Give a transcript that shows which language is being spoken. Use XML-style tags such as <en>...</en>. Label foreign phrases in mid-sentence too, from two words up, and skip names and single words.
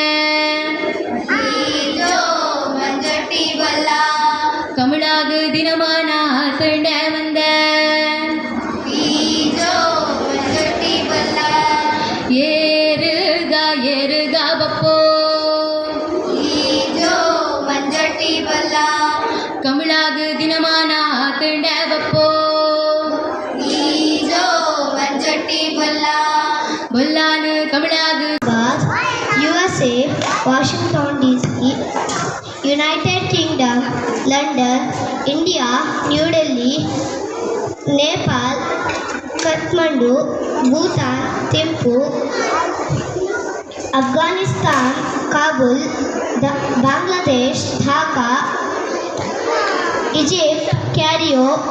<tcy>ಕಮಳಾಗ ದಿನಮಾನ ಕಂಡೆ ಮಂದೆ ಏರುಗ ಬಪ್ಪೋ ಕಮಳಾಗ ದಿನಮಾನ ಕಂಡೆ ಬಪ್ಪೋ ಬೊಲ್ಲಾನ ಕಮಳಾಗ</tcy> <en>USA, Washington DC, United Kingdom, London, India, New Delhi, Nepal, Kathmandu, Bhutan, Thimphu, Afghanistan, Kabul, Bangladesh, Dhaka, Egypt, Cairo,</en>